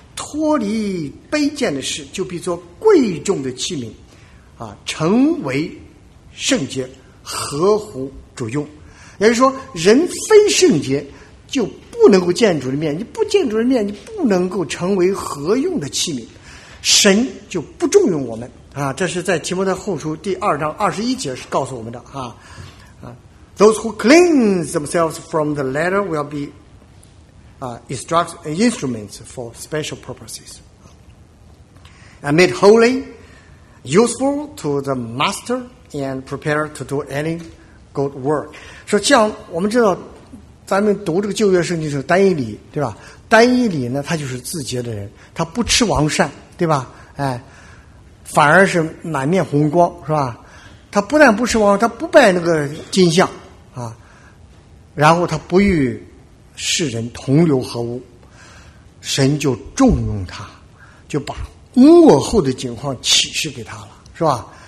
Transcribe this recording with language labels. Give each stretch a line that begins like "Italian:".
Chinese: 脱离卑贱的事，就必做贵重的器皿，啊，成为圣洁，合乎主用。也就是说，人非圣洁，就不能够见主的面。你不见主的面，你不能够成为合用的器皿，神就不重用我们啊。这是在提摩太后书第二章二十一节是告诉我们的啊。
English: Those who cleanse themselves from the latter will be instruments for special purposes. And made holy, useful to the master, and prepared to do any good work.
Chinese: 说像我们知道，咱们读这个旧约圣经是单一理，对吧？单一理呢，他就是自洁的人，他不吃王膳，对吧？哎，反而是满面红光，是吧？他不但不吃王，他不拜那个金像。啊，然后他不与世人同流合污，神就重用他，就把末后的景况启示给他了，是吧？